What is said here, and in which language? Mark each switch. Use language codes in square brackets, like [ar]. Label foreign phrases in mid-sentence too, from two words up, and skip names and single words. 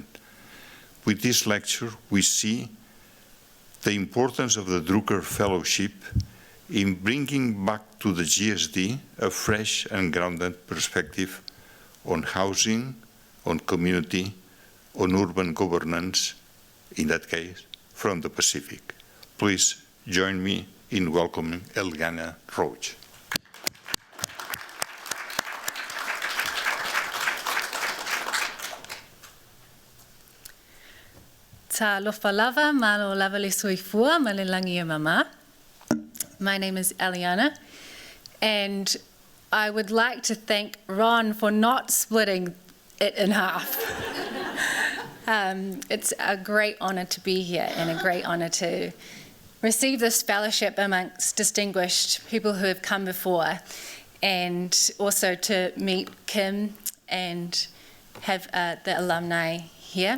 [en] With this lecture, we see the importance of the Druker Fellowship in bringing back to the GSD a fresh and grounded perspective on housing, on community, on urban governance, in that case, from the Pacific. Please join me in welcoming Elyjana Roach. [sm] Ta lofa lava, malo lava le soifua, ma le langi e mama. [en] My name is Elyjana, and I would like to thank Ron for not splitting it in half. It's a great honour to be here and a great honour to receive this fellowship amongst distinguished people who have come before, and also to meet Kim and have the alumni here.